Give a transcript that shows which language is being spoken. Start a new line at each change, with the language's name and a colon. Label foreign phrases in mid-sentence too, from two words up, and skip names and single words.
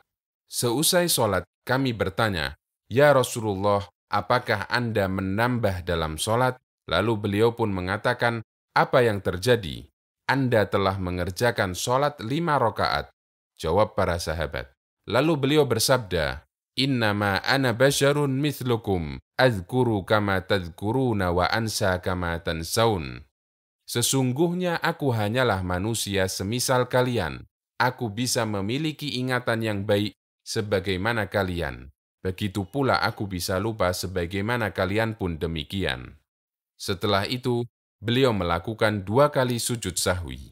Indonesian: Seusai sholat, kami bertanya,
Arabic: "يا رسول الله,
Indonesian: apakah Anda menambah dalam sholat?" Lalu beliau pun mengatakan, "Apa yang terjadi? Anda telah mengerjakan sholat 5 rakaat." Jawab para sahabat. Lalu beliau bersabda,
Arabic: "إنما أنا بشر مثلكم أذكر كما تذكرون وأنسى كما تنسون."
Indonesian: Sesungguhnya aku hanyalah manusia semisal kalian. Aku bisa memiliki ingatan yang baik sebagaimana kalian. Begitu pula aku bisa lupa sebagaimana kalian pun demikian. Setelah itu, beliau melakukan 2 kali sujud sahwi.